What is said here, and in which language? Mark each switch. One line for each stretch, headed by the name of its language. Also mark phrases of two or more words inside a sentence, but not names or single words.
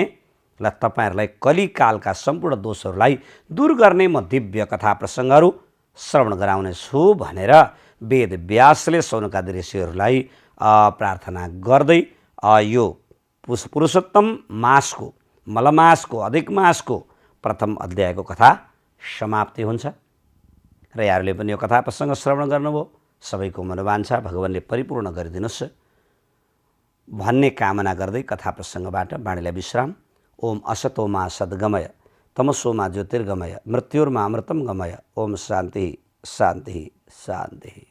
Nepali: ल तपाईँहरूलाई कलिकालका सम्पूर्ण दोषहरूलाई दूर गर्ने म दिव्य कथा प्रसङ्गहरू श्रवण गराउने छु भनेर वेदव्यासले शौनकादि ऋषिहरूलाई प्रार्थना गर्दै यो पुरुषोत्तम मासको मलमासको अधिक मासको प्रथम अध्यायको कथा समाप्ति हुन्छ। र यहाँहरूले पनि यो कथा प्रसङ्ग श्रवण गर्नुभयो। सबैको मनोवाञ्छा भगवानले परिपूर्ण गरिदिनुहोस् भन्ने कामना गर्दै कथा प्रसङ्गबाट बाणीलाई विश्राम।
Sanskrit: ओम असतोमा सद्गमय तमसोमा ज्योतिर्गमय मृत्युर्मा अमृतम गमय। ओम शान्ति शान्ति शान्ति।